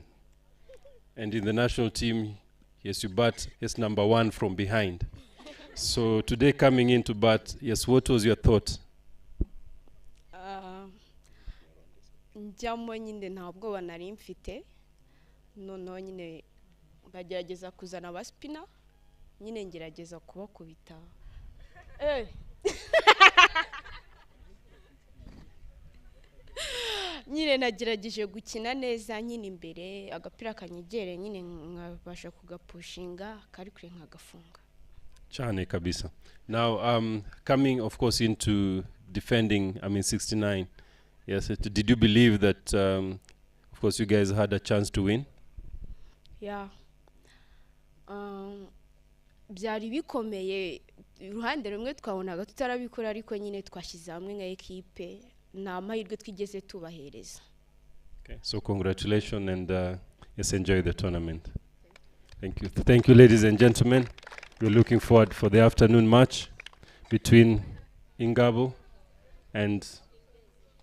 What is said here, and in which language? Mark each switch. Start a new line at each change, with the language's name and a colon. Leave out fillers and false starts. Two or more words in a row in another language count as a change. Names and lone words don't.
English: And in the national team, yes, you bat, number 1 from behind. So today coming in to bat, what was your thought?
Kinyarwanda: Njyamo nyine nta bwoba nari mfite, noneho nyine bagerageza kuzana abaspina, nyine ngerageza kubakubita. Nyine nagerageje gukina neza nyine imbere agapira kanyegere nyine nkabasha kugapushinga kari kure nkagafunga. Chane kabisa.
English: Now coming of course into defending 69. Yes, did you believe that of course you guys had a chance to win? Yeah.
Kinyarwanda: Byari bikomeye, uruhande rumwe twabonaga tutarabikora ariko nyine twashyize hamwe nka equipe.
English: Okay, so congratulations and enjoy the tournament. Thank you. Thank you, ladies and gentlemen. We're looking forward for the afternoon match between Ingabo and Ingezi.